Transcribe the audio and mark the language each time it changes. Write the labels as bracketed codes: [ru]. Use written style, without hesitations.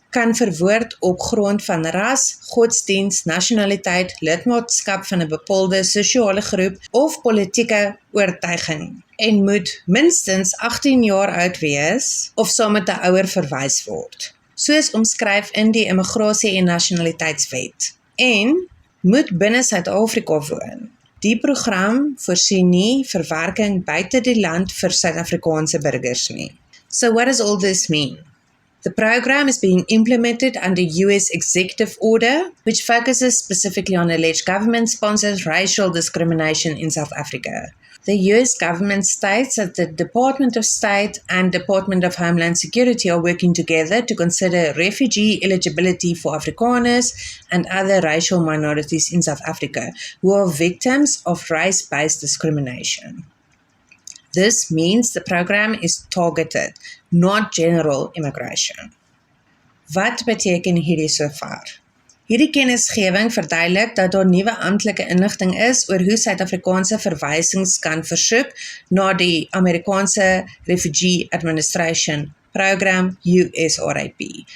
[af] kan verwoord op grond van ras, godsdienst, nasionaliteit, lidmaatskap van 'n bepaalde sosiale groep of politieke oortuiging en moet minstens 18 jaar oud wees of saam met 'n ouer verwys word, soos omskryf in die Immigrasie- en Nasionaliteitswet, en moet binne Suid-Afrika woon. Die program voorsien nie verwerking buite die land vir Suid-Afrikaanse burgers nie. [en] So what does all this mean? The program is being implemented under US executive order, which focuses specifically on alleged government-sponsored racial discrimination in South Africa. The US government states that the Department of State and Department of Homeland Security are working together to consider refugee eligibility for Afrikaners and other racial minorities in South Africa who are victims of race-based discrimination. This means the program is targeted, not general immigration. [af] Wat beteken hierdie sover? Hierdie kennisgewing verduidelik dat daar nuwe amptelike inligting is oor hoe Suid-Afrikaanse verwysings kan versoek na die Amerikaanse Refugee Administration Program USRAP.